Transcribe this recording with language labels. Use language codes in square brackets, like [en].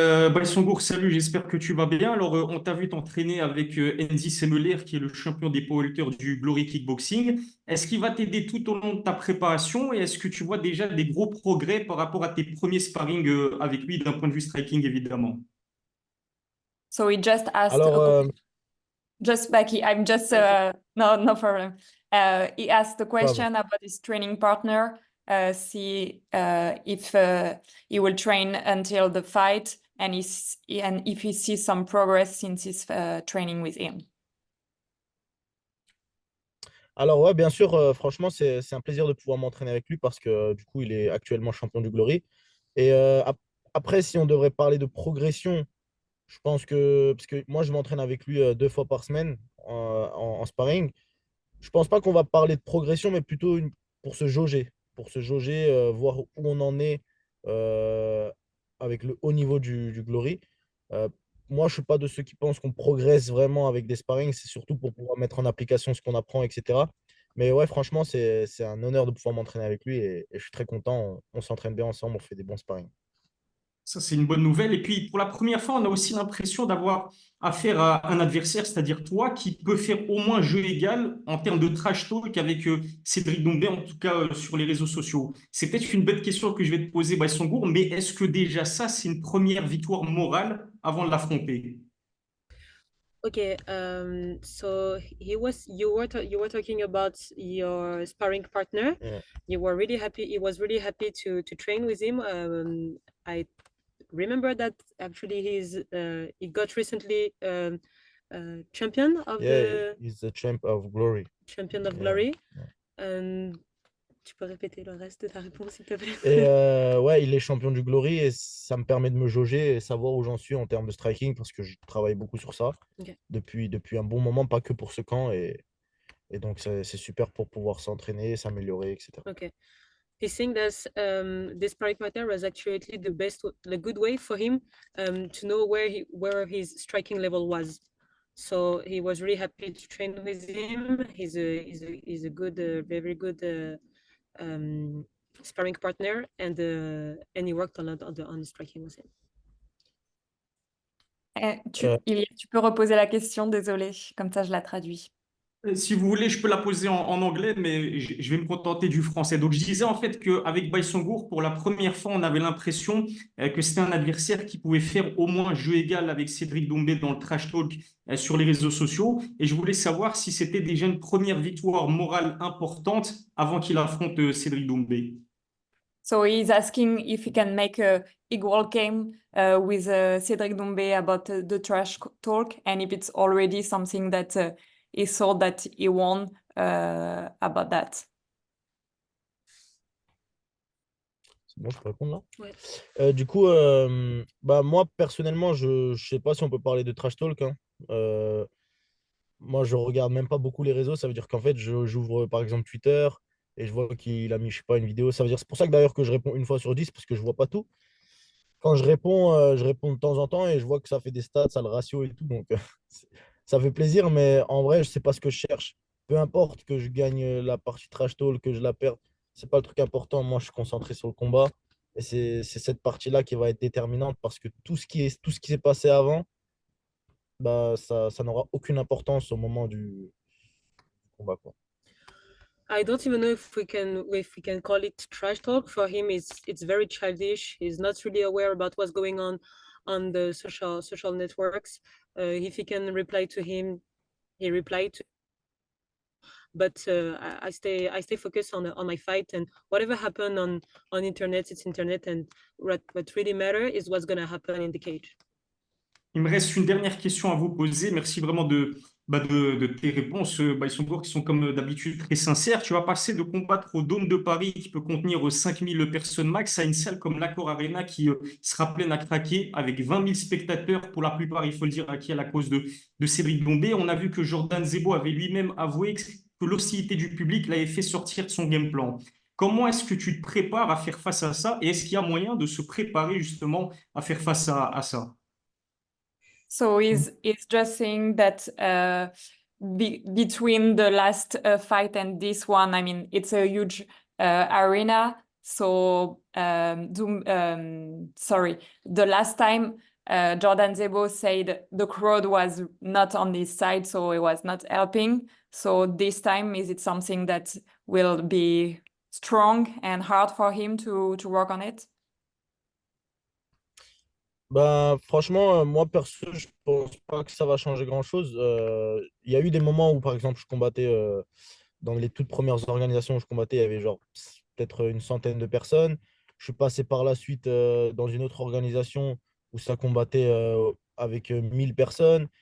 [fr] Baïsongour, salut, j'espère que tu vas bien. Alors, on t'a vu t'entraîner avec Enzi Semeler, qui est le champion des powerlifters du Glory Kickboxing. Est-ce qu'il va t'aider tout au long de ta préparation et est-ce que tu vois déjà des gros progrès par rapport à tes premiers sparring avec lui d'un point de vue striking, évidemment? [en] So he just asked, [fr] Alors, [en] just Becky, I'm just, no problem. He asked a question about his training partner, see if he will train until the fight and if he sees some progress since his training with him. [fr] alors ouais, bien sûr, franchement, c'est un plaisir de pouvoir m'entraîner avec lui parce que du coup, il est actuellement champion du Glory. Et après, si on devrait parler de progression, je pense que, parce que moi, je m'entraîne avec lui 2 fois par semaine en sparring. Je pense pas qu'on va parler de progression, mais plutôt pour se jauger, voir où on en est euh, avec le haut niveau du Glory. Euh, Moi, je suis pas de ceux qui pensent qu'on progresse vraiment avec des sparring, c'est surtout pour pouvoir mettre en application ce qu'on apprend, etc. Mais ouais, franchement, c'est un honneur de pouvoir m'entraîner avec lui et je suis très content. On s'entraîne bien ensemble, on fait des bons sparring. Ça, c'est une bonne nouvelle. Et puis, pour la première fois, on a aussi l'impression d'avoir affaire à un adversaire, c'est-à-dire toi, qui peut faire au moins jeu égal en termes de trash talk avec Cédric Doumbé, en tout cas sur les réseaux sociaux. C'est peut-être une bête question que je vais te poser, Baïsongour, mais est-ce que déjà ça, c'est une première victoire morale avant de l'affronter? [en] Okay, so you were talking about your sparring partner. Yeah. You were really happy. He was really happy to train with him. I remember that actually he got recently champion of Yeah, he's the champ of Glory. champion of Yeah, Glory. yeah. [fr] Tu peux répéter le reste de ta réponse, s'il te plaît? Et ouais, il est champion du Glory et ça me permet de me jauger et savoir où j'en suis en termes de striking parce que je travaille beaucoup sur ça Ok. depuis un bon moment, pas que pour ce camp. Et donc, c'est super pour pouvoir s'entraîner, s'améliorer, etc. [en] Okay. He's saying that this sparring partner was actually the good way for him to know where his striking level was. So he was really happy to train with him. He's a good, very good sparring partner, and he worked a lot on the striking with him. [fr] Ilyes, tu peux reposer la question, désolé, comme ça je la traduis. Si vous voulez, je peux la poser en anglais, mais je vais me contenter du français. Donc, je disais en fait qu'avec Baïsongour, pour la première fois, on avait l'impression que c'était un adversaire qui pouvait faire au moins jeu égal avec Cédric Doumbé dans le trash talk sur les réseaux sociaux. Et je voulais savoir si c'était déjà une première victoire morale importante avant qu'il affronte Cédric Doumbé. [en] So he's asking if he can make a equal game with Cédric Doumbé about the trash talk, and if it's already something that he thought that he won about that. [fr] C'est bon, je peux répondre là? Ouais. Du coup, bah, moi, personnellement, je sais pas si on peut parler de trash talk, hein. Moi, je regarde même pas beaucoup les réseaux. Ça veut dire qu'en fait, j'ouvre par exemple Twitter et je vois qu'il a mis, je sais pas, une vidéo. Ça veut dire, c'est pour ça que d'ailleurs que je réponds une fois sur 10 parce que je vois pas tout. Quand je réponds de temps en temps et je vois que ça fait des stats, ça a le ratio et tout. Donc, ça fait plaisir, mais en vrai, je sais pas ce que je cherche. Peu importe que je gagne la partie trash talk, que je la perde, c'est pas le truc important. Moi, je suis concentré sur le combat. Et c'est cette partie-là qui va être déterminante parce que tout ce qui s'est passé avant, bah, ça n'aura aucune importance au moment du combat, quoi. [en] I don't even know if we can call it trash talk. For him, it's very childish. He's not really aware about what's going on the social networks. If he can reply to him, he replied to. But I stay focused on my fight, and whatever happened on internet, it's internet, and what really matter is what's gonna happen in the cage. [fr] Il me reste une dernière question à vous poser. Merci vraiment de tes réponses, Baïsongour, qui sont comme d'habitude très sincères. Tu vas passer de combattre au Dôme de Paris, qui peut contenir 5000 personnes max, à une salle comme l'Accor Arena, qui sera pleine à craquer, avec 20 000 spectateurs, pour la plupart, il faut le dire, acquis à la cause de Cédric Doumbé. On a vu que Jordan Zebo avait lui-même avoué que l'hostilité du public l'avait fait sortir de son game plan. Comment est-ce que tu te prépares à faire face à ça? Et est-ce qu'il y a moyen de se préparer justement à faire face à ça? [en] So he's just saying that between the last fight and this one, I mean, it's a huge arena. So sorry, the last time Jordan Zebo said the crowd was not on this side, so it was not helping. So this time, is it something that will be strong and hard for him to work on it? [fr] Bah, franchement, moi perso, je pense pas que ça va changer grand-chose. Il y a eu des moments où, par exemple, je combattais dans les toutes premières organisations où je combattais, il y avait genre peut-être une centaine de personnes. Je suis passé par la suite dans une autre organisation où ça combattait avec 1000 personnes.